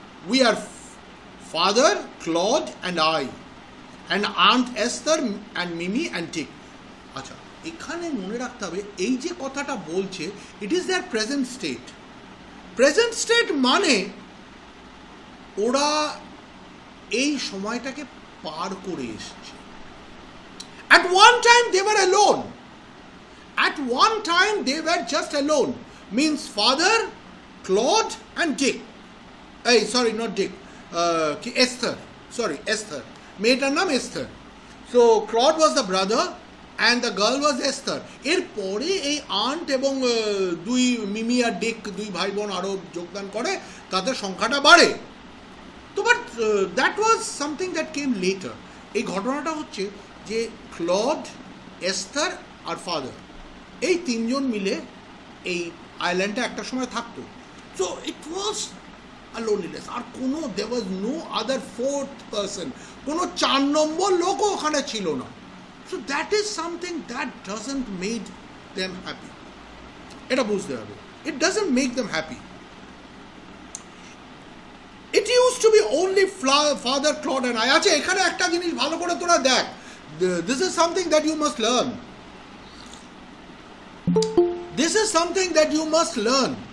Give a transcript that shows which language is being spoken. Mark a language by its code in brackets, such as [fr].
[en] We are father, Claude and I, and Aunt Esther and Mimi and Dick. [bn] আচ্ছা, এখানে মনে রাখতে হবে এই যে কথাটা বলছে, [en] It is their present state. [bn] Present state মানে ওরা এই সময়টাকে পার করে এসছে. [en] At one time they were alone. At one time they were just alone. Means father, Claude and Dick. Hey, sorry, not Dick. Esther. Sorry, Esther. [bn] মেয়েটার নাম Esther. [en] So Claude was the brother and the girl was Esther. [bn] এরপরে এই aunt এবং দুই মিমি আর ডিক, দুই ভাই বোন আরও যোগদান করে, তাদের সংখ্যাটা বাড়ে. তো [en] But that was something that came later. [bn] এই ঘটনাটা হচ্ছে যে ক্লড, এস্থার আর ফাদার, এই তিনজন মিলে এই আইল্যান্ডে একটা সময় থাকতো. [en] So it was a loneliness. আর কোনো there was no other fourth person, [bn] কোনো 4 নম্বর লোকও ওখানে ছিল না. [en] So that is something that doesn't made them happy. [bn] এটা বুঝতে হবে, [en] It doesn't make them happy. It used to be only father, Claude and I. [bn] আচ্ছা, এখানে একটা জিনিস ভালো করে তোরা দেখ. [en] This is something that you must learn. This is something that you must learn.